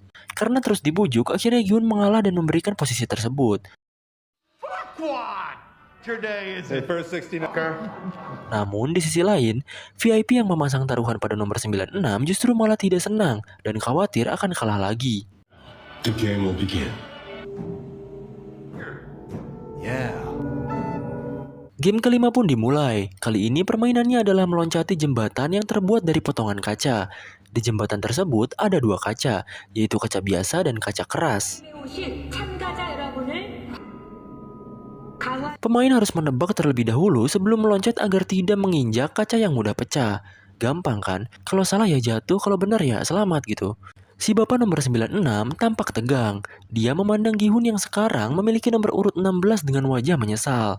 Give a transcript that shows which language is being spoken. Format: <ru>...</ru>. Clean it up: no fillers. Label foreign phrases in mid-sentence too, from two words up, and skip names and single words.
<id>Karena terus dibujuk, akhirnya Giun mengalah dan memberikan posisi tersebut. Namun di sisi lain, VIP yang memasang taruhan pada nomor 96 justru malah tidak senang dan khawatir akan kalah lagi.</id> <en>The game will begin.</en> <id>Game kelima pun dimulai. Kali ini permainannya adalah meloncati jembatan yang terbuat dari potongan kaca. Di jembatan tersebut ada 2 kaca, yaitu kaca biasa dan kaca keras.</id> <ko>오신 참가자 여러분을 강화</ko> <id>Pemain harus menebak terlebih dahulu sebelum meloncat agar tidak menginjak kaca yang mudah pecah. Gampang kan? Kalau salah ya jatuh, kalau benar ya selamat gitu. Si bapak nomor 96 tampak tegang. Dia memandang Gihun yang sekarang memiliki nomor urut 16 dengan wajah menyesal.</id>